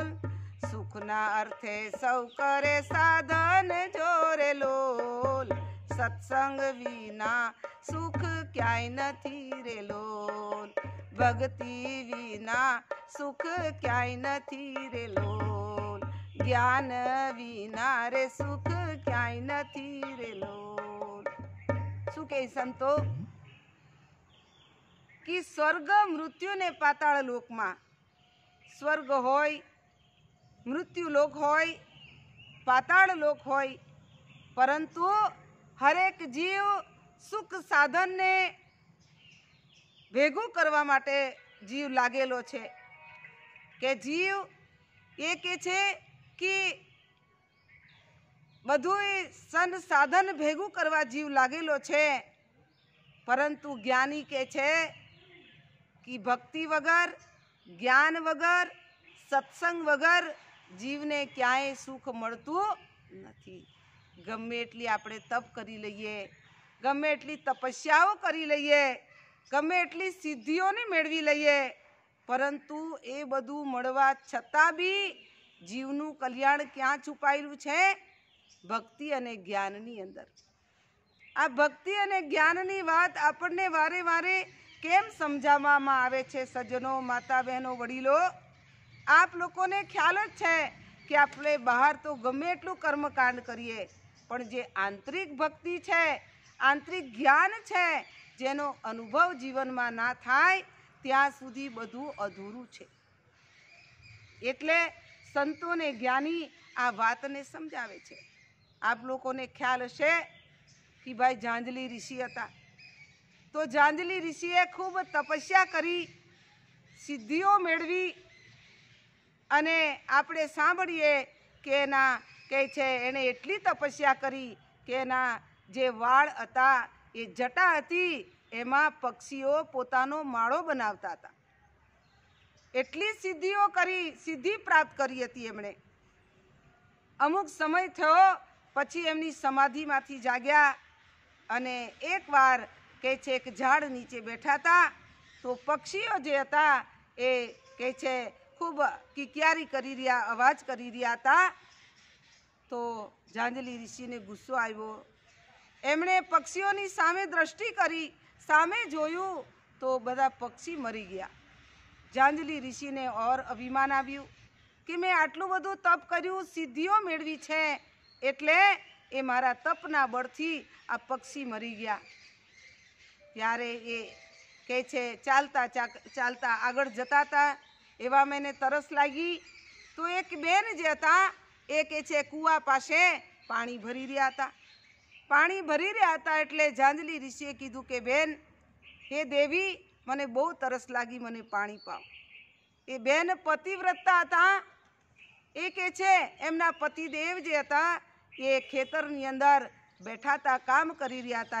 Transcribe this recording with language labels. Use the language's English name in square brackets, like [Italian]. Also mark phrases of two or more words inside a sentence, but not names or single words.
[Gujarati] સુખના અર્થે સૌ કરે સાધન જોરે લોલ, સત્સંગ વિના સુખ ક્યાંય નથી રે લોલ, ભક્તિ વિના સુખ ક્યાંય નથી રે લોલ, જ્ઞાન વિના રે સુખ ક્યાંય નથી રે લોલ। શું કહે સંતો કિ સ્વર્ગ મૃત્યુ ને પાતાળ લોકમાં સ્વર્ગ હોય, મૃત્યુ લોક હોય, પાતાળ લોક હોય, પરંતુ હરેક જીવ સુખ સાધન ને ભેગૂ કરવા માટે જીવ લાગેલો છે। કે જીવ યે કે છે કિ બધું સન સાધન ભેગું કરવા જીવ લાગેલો છે, પરંતુ જ્ઞાની કે છે કિ ભક્તિ વગર, જ્ઞાન વગર, સત્સંગ વગર જીવને ક્યાય સુખ મળતું નથી। ગમે એટલી આપણે તપ કરી લઈએ, ગમે એટલી તપસ્યાઓ કરી લઈએ, ગમે એટલી સિદ્ધિઓને મેળવી લઈએ, પરંતુ એ બધું મળવા છતાં બી જીવનું કલ્યાણ ક્યાં છુપાયેલું છે? ભક્તિ અને જ્ઞાનની અંદર। આ ભક્તિ અને જ્ઞાનની વાત આપણે વારે વારે કેમ સમઝાવવામાં આવે છે? [Hindi] सज्जनों, माता बहनों, [Gujarati] વડીલો, આપ લોકોને ખ્યાલ જ છે કિ આપણે બહાર તો ગમે એટલું કર્મકાંડ કરીએ, પણ જે આંતરિક ભક્તિ છે, આંતરિક જ્ઞાન છે, જેનો અનુભવ જીવનમાં ના થાય ત્યાં સુધી બધું અધૂરું છે। એટલે સંતો ને જ્ઞાની આ વાતને સમઝાવે છે। આપ લોકોને ખ્યાલ હશે કિ ભાઈ ઝાંઝલી ઋષિ હતા, તો ઝાંઝલી ઋષિએ ખૂબ તપસ્યા કરી, સિદ્ધિઓ મેળવી, અને આપણે સાંભળીએ કે એના કહે છે એણે એટલી તપસ્યા કરી કે એના જે વાળ હતા એ જટા હતી એમાં પક્ષીઓ પોતાનો માળો બનાવતા હતા। એટલી સિદ્ધિઓ કરી, સિદ્ધિ પ્રાપ્ત કરી હતી એમણે। અમુક સમય થયો પછી એમની સમાધિમાંથી જાગ્યા અને એકવાર કહે છે એક ઝાડ નીચે [Hindi] बैठा था, [Gujarati] તો પક્ષીઓ જે હતા એ કહે છે ખૂબ કિકિયારી કરી રહ્યા, અવાજ કરી રહ્યા હતા। તો ઝાંઝલી ઋષિને ગુસ્સો આવ્યો। એમણે પક્ષીઓની સામે દૃષ્ટિ કરી, સામે જોયું તો બધા પક્ષી મરી ગયા। ઝાંઝલી ઋષિને ઔર અભિમાન આવ્યું કિ મૈં આટલું બધું તપ કર્યું, સિદ્ધિઓ મેળવી છે, એટલે એ મારા તપના બળથી આ પક્ષી મરી ગયા। ત્યારે એ કહે છે ચાલતા ચાલતા આગળ જતા થા, એવા મૈંને તરસ લાગી, તો એક બેન જે હતા એ કે છે કૂવા પાસે પાણી ભરી રહ્યા હતા. પાણી ભરી રહ્યા હતા એટલે ઝાંઝલી ઋષિએ કીધું કે બેન, હે દેવી, મને બહુ તરસ લાગી, મને પાણી પાવ. એ બેન પતિવ્રતા હતા. એ કે છે એમના પતિદેવ જે હતા એ ખેતરની અંદર બેઠા હતા, કામ કરી રહ્યા હતા.